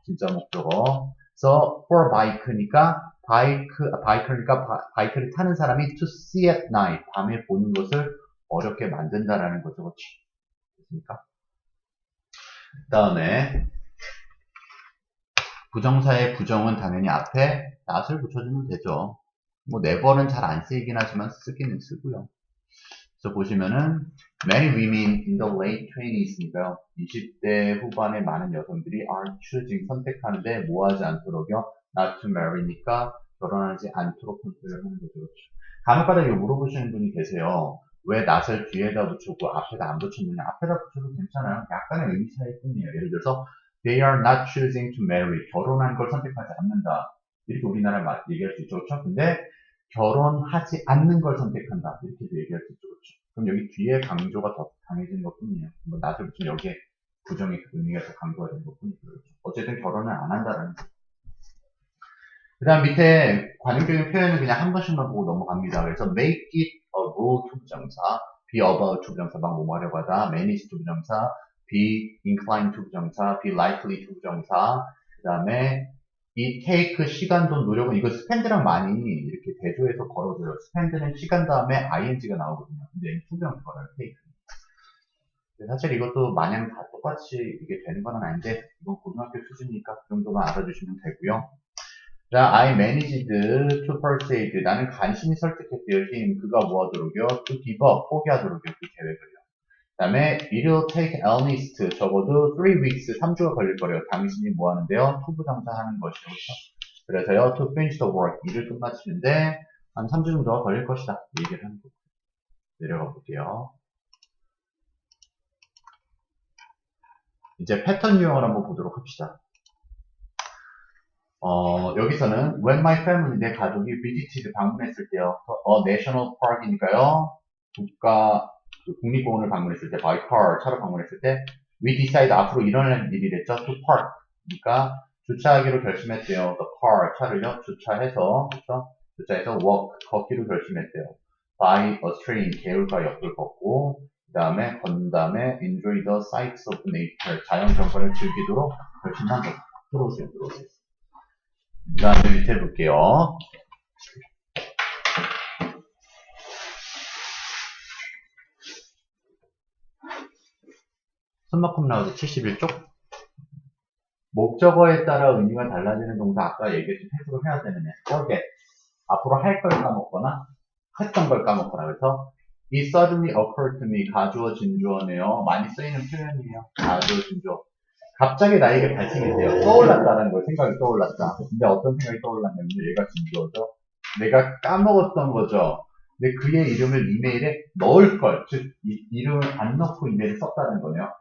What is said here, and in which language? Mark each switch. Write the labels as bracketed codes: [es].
[ko] 진짜 목적어. 그래서 for bike니까 바이크를 타는 사람이 [en] to see at night, [ko] 밤에 보는 것을 어렵게 만든다라는 거죠. 그렇죠? 됐습니까? 그 다음에 부정사의 부정은 당연히 앞에 not을 붙여주면 되죠. 뭐 never는 잘 안 쓰이긴 하지만 쓰기는 쓰고요. 그래서 보시면은 [en] many women in the late 20s니까요. [ko] 20대 후반의 많은 여성들이 [en] are choosing [ko] 선택하는데 뭐 하지 않도록요. [en] not to marry [ko] 니까 결혼하지 않도록 선택을 하는 거죠. 그렇죠? 간혹가다 이거 물어보시는 분이 계세요. 왜 not을 뒤에다 붙였고 앞에다 안 붙였느냐. 앞에다 붙여도 괜찮아요. 약간의 의미 차이일 뿐이에요. 예를 들어서 [en] they are not choosing to marry. [ko] 결혼하는 걸 선택하지 않는다. 이렇게 우리나라 얘기할 수 있죠. 그렇죠? 근데 결혼하지 않는 걸 선택한다. 이렇게도 얘기할 수 있죠. 그렇죠? 그럼 여기 뒤에 강조가 더 강해지는 것 뿐이에요. 뭐 나중에 여기에 부정의 의미가 더 강조가 되는 것 뿐이죠. 그렇죠? 어쨌든 결혼을 안 한다라는 거죠. 그 다음 밑에 관용적인 표현은 그냥 한 번씩만 보고 넘어갑니다. 그래서 [en] make it a rule to [ko] 부정사, [en] be about to [ko] 부정사, 막 뭐뭐 하려고 하다, manage to 부정사, [en] be inclined to [ko] 부정사, [en] be likely to [ko] 부정사, 그 다음에 이 take 시간, 돈, 노력은 이거 spend랑 많이 이렇게 대조해서 걸어줘요. spend는 시간 다음에 ing가 나오거든요. 근데 이 투병 걸어요, take. 사실 이것도 마냥 다 똑같이 이게 되는 건 아닌데 이건 고등학교 수준이니까 그 정도만 알아주시면 되고요. [en] 자, I managed to persuade. [ko] 나는 간신히 설득했대요. him. 그가 뭐 하도록요? [en] to give up. [ko] 포기하도록요. 그 계획을요. 그 다음에 [en] it'll take at least [ko] 적어도 [en] 3 weeks. [ko] 3주가 걸릴 거래요. 당신이 뭐 하는데요? 투부정사 하는 것이죠. 그렇죠? 그래서요. [en] to finish the work. [ko] 일을 끝마치는데 한 3주 정도가 걸릴 것이다. 이 얘기를 하는 거고. 내려가 볼게요. 이제 패턴 유형을 한번 보도록 합시다. 여기서는 [en] when my family, [ko] 내 가족이 visited, 방문했을 때요. [en] national park이니까요. [ko] 국립공원을 방문했을 때, [en] by car, [ko] 차로 방문했을 때, [en] we decide, [ko] 앞으로 일어날 일이랬죠. [en] to park. [ko] 그러니까 주차하기로 결심했대요. [en] the car, [ko] 차를요. 주차해서, 그렇죠? 주차해서 walk, 걷기로 결심했대요. [en] by a stream, [ko] 개울가 옆을 걷고, 그 다음에 건 다음에 [en] enjoy the sights of nature, [ko] 자연 경관을 즐기도록 결심한 것. 들어오세요. 그 다음에 밑에 볼게요. 손만큼 나오죠. 71쪽. 목적어에 따라 의미가 달라지는 동사, 아까 얘기했던 해석을 해야 되는 애. [en] forget. [ko] 앞으로 할 걸 까먹거나, 했던 걸 까먹거나. 그래서 [en] it suddenly occurred to me. [ko] 가주어, 진주어네요. 많이 쓰이는 표현이에요. 가주어, 진주어. 갑자기 나에게 발생했대요. 떠올랐다는 거, 생각이 떠올랐다. 근데 어떤 생각이 떠올랐냐면 얘가 진주어죠. 내가 까먹었던 거죠. 근데 그의 이름을 이메일에 넣을 걸, 즉 이름을 안 넣고 이메일을 썼다는 거네요.